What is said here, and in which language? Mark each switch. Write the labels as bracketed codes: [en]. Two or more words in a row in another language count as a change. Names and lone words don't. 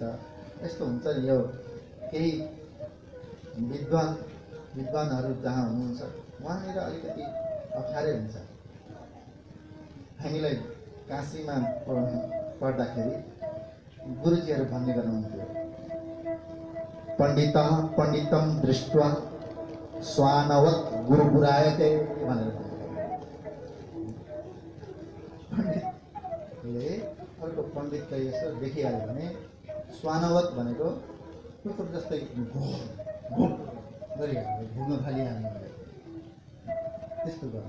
[ne] यस्तो हुन्छ नि, यो केही विद्वानहरू जहाँ हुनुहुन्छ उहाँनिर अलिकति अप्ठ्यारै हुन्छ। हामीलाई काशीमा पढ्दाखेरि गुरुजीहरू भन्ने गर्नुहुन्थ्यो, [sa] पण्डितम दृष्ट्वा स्वानवत गुरुपुरायते भनेर। [ne] पण्डितले अर्को पण्डितलाई यसो देखिहाल्यो भने स्वानवत भनेको कुकुर जस्तै गरिहाल्यो, घुम्न थालिहाल्ने त्यस्तो गर्नु।